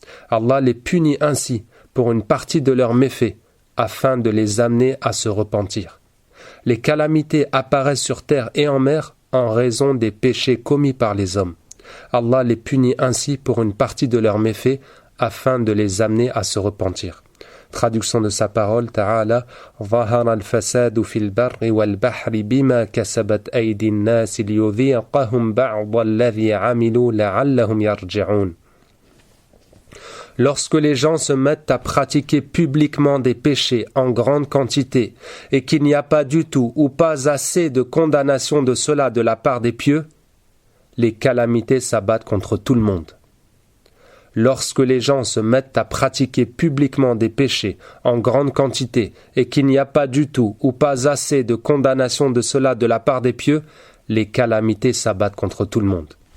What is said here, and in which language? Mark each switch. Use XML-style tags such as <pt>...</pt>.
<fr>Allah les punit ainsi pour une partie de leurs méfaits, afin de les amener à se repentir. Les calamités apparaissent sur terre et en mer en raison des péchés commis par les hommes. Allah les punit ainsi pour une partie de leurs méfaits, afin de les amener à se repentir. Traduction de sa parole,</fr> <ar>Ta'ala: ظهر الفساد في البر والبحر بما كسبت أيدي الناس ليذيقهم بعض الذي عملوا لعلهم يرجعون.</ar> <fr>Lorsque les gens se mettent à pratiquer publiquement des péchés en grande quantité et qu'il n'y a pas du tout ou pas assez de condamnation de cela de la part des pieux, les calamités s'abattent contre tout le monde. Lorsque les gens se mettent à pratiquer publiquement des péchés en grande quantité et qu'il n'y a pas du tout ou pas assez de condamnation de cela de la part des pieux, les calamités s'abattent contre tout le monde.</fr>